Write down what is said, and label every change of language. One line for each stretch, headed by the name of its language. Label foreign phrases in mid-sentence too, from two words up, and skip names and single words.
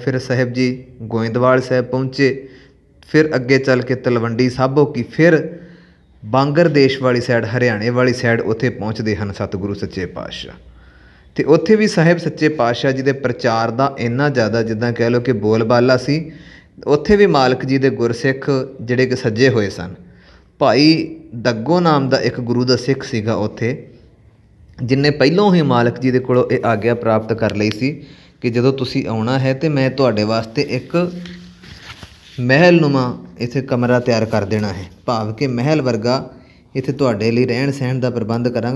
Punjabi: ਫਿਰ ਸਾਹਿਬ ਜੀ ਗੋਇੰਦਵਾਲ ਸਾਹਿਬ ਪਹੁੰਚੇ, ਫਿਰ ਅੱਗੇ ਚੱਲ ਕੇ ਤਲਵੰਡੀ ਸਾਬੋ ਕੀ, ਫਿਰ ਬਾਂਗਰ ਦੇਸ਼ ਵਾਲੀ ਸਾਈਡ, ਹਰਿਆਣੇ ਵਾਲੀ ਸਾਈਡ ਉੱਥੇ ਪਹੁੰਚਤੇ ਹੈਂ ਸਤਿਗੁਰੂ ਸੱਚੇ ਪਾਤਸ਼ਾਹ। ਤੋ ਉੱਥੇ ਭੀ ਸਾਹਿਬ ਸੱਚੇ ਪਾਤਸ਼ਾਹ ਜੀ ਕੇ ਪ੍ਰਚਾਰ ਕਾ ਇੰਨਾ ਜ਼ਿਆਦਾ ਜਿੱਦਾਂ ਕਹਿ ਲੋ ਕਿ ਬੋਲਬਾਲਾ ਸੀ। ਉੱਥੇ ਭੀ ਮਾਲਕ ਜੀ ਕੇ ਗੁਰਸਿੱਖ ਜਿਹੜੇ ਕਿ ਸਜੇ ਹੁਏ ਸਨ। ਭਾਈ ਦੱਗੋ ਨਾਮ ਕਾ ਏਕ ਗੁਰੂ ਕਾ ਸਿੱਖ ਸੀਗਾ ਉੱਥੇ, ਜਿਨ੍ਹੇਂ ਪਹਿਲੋਂ ਹੀ ਮਾਲਕ ਜੀ ਕੇ ਕੋਲੋਂ ਯੇ ਆਗਿਆ ਪ੍ਰਾਪਤ ਕਰ ਲੀ ਸੀ ਕਿ ਜਦੋਂ ਤੁਸੀਂ ਆਉਣਾ ਹੈ ਤੋ ਮੈਂ ਤੁਹਾਡੇ ਵਾਸਤੇ ਏਕ ਮਹਿਲਨੁਮਾ ਇੱਥੇ ਕਮਰਾ ਤਿਆਰ ਕਰ ਦੇਣਾ ਹੈ, ਭਾਵ ਕਿ ਮਹਿਲ ਵਰਗਾ ਇੱਥੇ ਤੁਹਾਡੇ ਲਈ ਰਹਿਣ ਸਹਿਣ ਕਾ ਪ੍ਰਬੰਧ ਕਰਾਂਗਾ।